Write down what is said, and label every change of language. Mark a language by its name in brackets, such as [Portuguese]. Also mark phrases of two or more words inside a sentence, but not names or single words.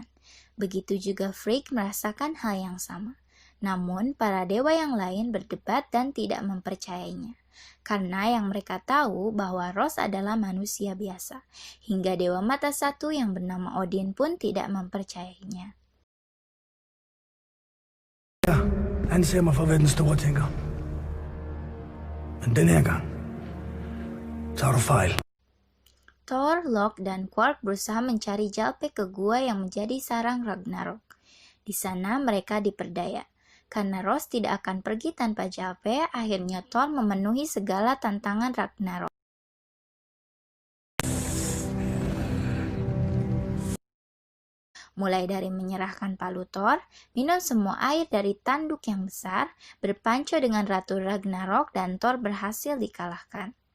[Indonesian] Begitu juga Frigg merasakan hal yang sama. Namun, para dewa yang lain berdebat dan tidak mempercayainya. Karena yang mereka tahu bahwa Ross adalah manusia biasa. Hingga Dewa Mata Satu yang bernama Odin pun tidak mempercayainya. [Danish] Han ser mig for at være den store tænker. Men den her gang, så har du fejl. Thor, [Indonesian] Loki, dan Quark berusaha mencari Jalpe ke gua yang menjadi sarang Ragnarok. Di sana mereka diperdaya. Karena Ross tidak akan pergi tanpa Jalpe, akhirnya Thor memenuhi segala tantangan Ragnarok. Mulai dari menyerahkan palu Thor, minum semua air dari tanduk yang besar, berpanco dengan Ratu Ragnarok, dan Thor berhasil dikalahkan.